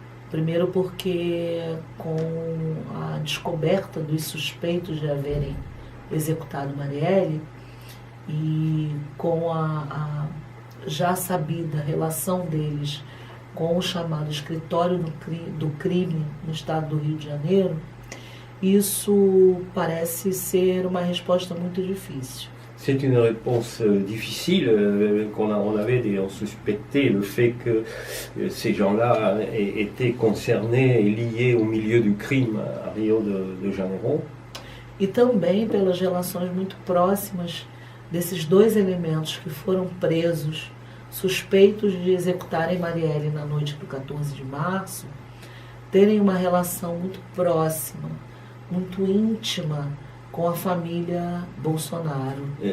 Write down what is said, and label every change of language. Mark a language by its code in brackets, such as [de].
[pt] Primeiro porque com a descoberta dos suspeitos de haverem executado Marielle e com a já sabida relação deles com o chamado escritório do crime no estado do Rio de Janeiro, isso parece ser uma resposta muito difícil. [fr] C'est une réponse difficile on suspectait le fait que ces gens-là étaient concernés et liés au milieu du crime à Rio de Janeiro. [pt] E também pelas relações muito próximas desses 2 elementos que foram presos, suspeitos de executarem Marielle na noite do 14 de março, terem uma relação muito próxima, muito íntima com a família Bolsonaro.